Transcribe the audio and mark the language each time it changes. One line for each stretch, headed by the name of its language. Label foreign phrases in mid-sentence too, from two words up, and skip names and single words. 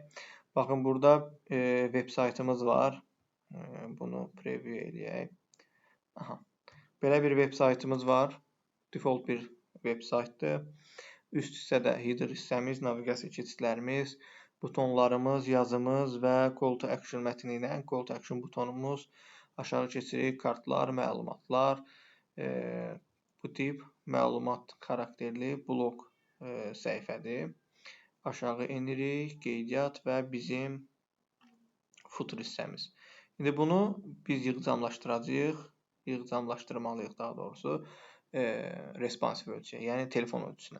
Azerbaijani: Baxın, burada veb saytımız var. Bunu preview eləyək. Belə bir veb saytımız var. Default bir veb saytdır. Üst hissədə header hissəmiz, naviqasiya keçidlərimiz, butonlarımız, yazımız və
English: call to action
Azerbaijani: mətni ilə
English: call to action
Azerbaijani: butonumuz. Aşağı keçirik, kartlar, məlumatlar. Bu tip məlumat xarakterli blok səhifədir. Aşağı enirik, qeydiyyat və bizim footer hissəmiz. İndi bunu biz yığcamlaşdırmalıyıq daha doğrusu responsive ölçüyə, yəni telefon ölçüsünə.